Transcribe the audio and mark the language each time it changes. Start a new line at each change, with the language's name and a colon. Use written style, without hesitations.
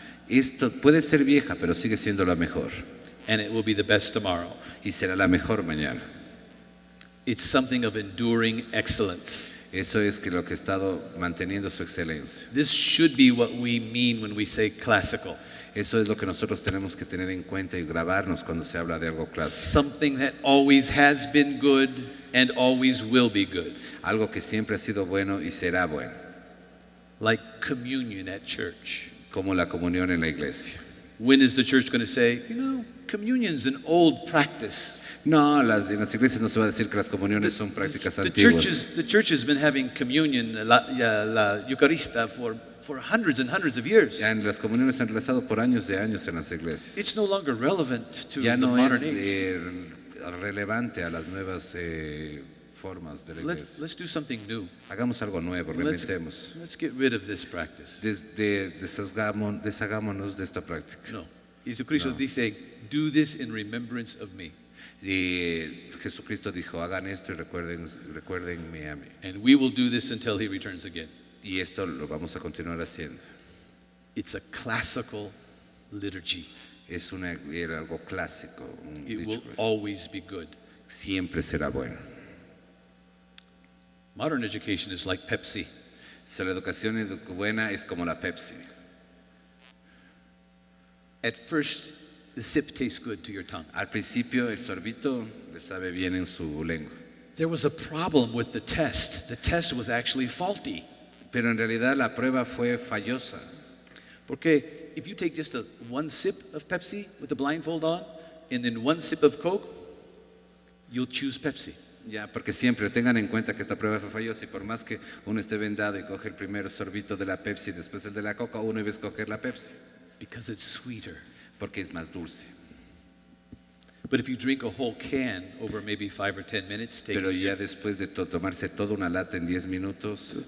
Spanish: Esto puede ser vieja, pero sigue siendo la mejor.
English: And it will be the best tomorrow.
Spanish: Y será la mejor mañana.
English: It's something of enduring excellence.
Spanish: Eso es que lo que ha estado manteniendo su excelencia.
English: This should be what we mean when we say classical.
Spanish: Eso es lo que nosotros tenemos que tener en cuenta y grabarnos cuando se habla de algo clásico.
English: Something that always has been good and always will be good.
Spanish: Algo que siempre ha sido bueno y será bueno.
English: Like communion at church.
Spanish: Como la comunión en la iglesia.
English: When is the church going to say, communion's an old practice?
Spanish: No, en las iglesias no se va a decir que las comuniones son prácticas antiguas.
English: The church has been having communion,
Spanish: la Eucarista,
English: for hundreds and hundreds of years.
Spanish: Ya en las comuniones se han realizado por años de años en las iglesias.
English: It's no longer relevant to
Spanish: ya
English: the
Spanish: no
English: modern
Spanish: es
English: age.
Spanish: Relevante a las nuevas formas de la iglesia.
English: Let's do something new.
Spanish: Hagamos algo nuevo, reinventemos.
English: Let's get rid of this practice.
Spanish: Deshagámonos de esta práctica. No. Jesucristo dice,
English: do this in remembrance of me.
Spanish: Y Jesucristo dijo, hagan esto y recuérdenme a mí.
English: And we will do this until he returns again.
Spanish: Y esto lo vamos a continuar haciendo.
English: It's a classical liturgy.
Spanish: Era algo clásico.
English: It will always be good.
Spanish: Siempre será bueno.
English: Modern education is like Pepsi.
Spanish: La educación buena es como la Pepsi.
English: At first, the sip tastes good to your tongue.
Spanish: Al principio el sorbito le sabe bien en su lengua.
English: There was a problem with the test. The test was actually faulty.
Spanish: Pero en realidad la prueba fue fallosa. Porque
English: if you take just one sip of Pepsi with the blindfold on, and then one sip of Coke, you'll choose Pepsi.
Spanish: Ya, porque siempre tengan en cuenta que esta prueba fue fallosa y por más que uno esté vendado y coge el primer sorbito de la Pepsi y después el de la Coca, uno iba a escoger la Pepsi.
English: Because it's sweeter.
Spanish: Porque es más dulce.
English: But if you drink a whole can over maybe 5 or 10 minutes,
Spanish: pero ya después de tomarse toda una lata en 10 minutos,